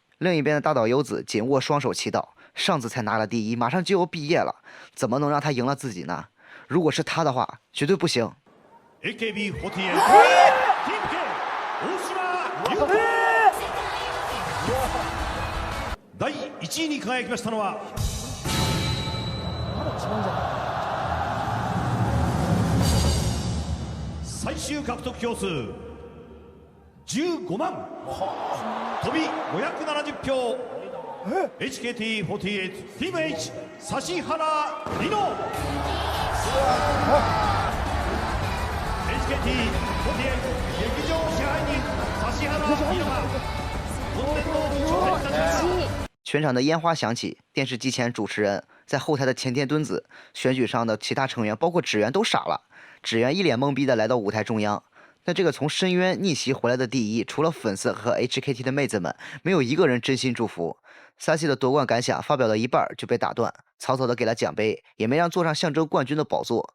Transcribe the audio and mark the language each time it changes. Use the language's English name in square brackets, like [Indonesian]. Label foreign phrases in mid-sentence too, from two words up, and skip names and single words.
[Chinese] 另一边的大岛优子紧握双手祈祷，上次才拿了第1，马上就要毕业了，怎么能让他赢了自己呢？如果是他的话，绝對不行。 [Japanese] AKB48 第1 位に輝きましたのは最終獲得票数15万飛び570票 HKT48 Team H 指原莉乃。 HKT48 劇場支配人指原莉乃が本年度挑戦いたしました。 [Chinese] 全场的烟花响起，电视机前主持人在后台的前田敦子，选举上的其他成员包括指原都傻了。指原一脸懵逼的来到舞台中央， 但这个从深渊逆袭回来的第一，除了粉丝和 HKT 的妹子们，没有一个人真心祝福。萨西的夺冠感想发表到一半就被打断，草草的给了奖杯，也没让坐上象征冠军的宝座。